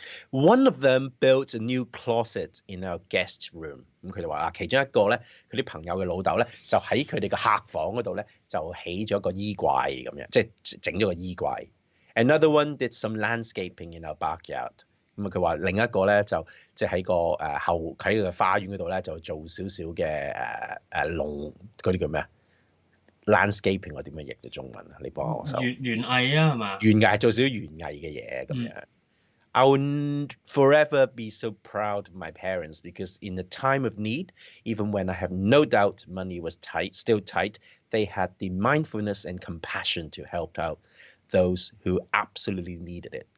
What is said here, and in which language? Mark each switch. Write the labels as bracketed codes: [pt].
[en] One of them built a new closet in our guest room。 [yue] 咁佢就話其中一個咧，佢啲朋友嘅老豆咧，就喺佢哋嘅客房嗰度咧，就起咗個衣櫃咁樣，即係整咗個衣櫃。 [en] Another one did some landscaping in our backyard。 [yue] 咁啊，佢話另一個咧就即係喺個喺佢嘅花園嗰度咧，就做少少嘅農嗰啲叫咩啊 ？landscaping 我點樣譯嘅中文啊？你幫我手。園藝啊，係嘛？園藝做少少園藝嘅嘢咁樣。 [en] I will forever be so proud of my parents because in the time of need, even when I have no doubt money was still tight, they had the mindfulness and compassion to help out those who absolutely needed it。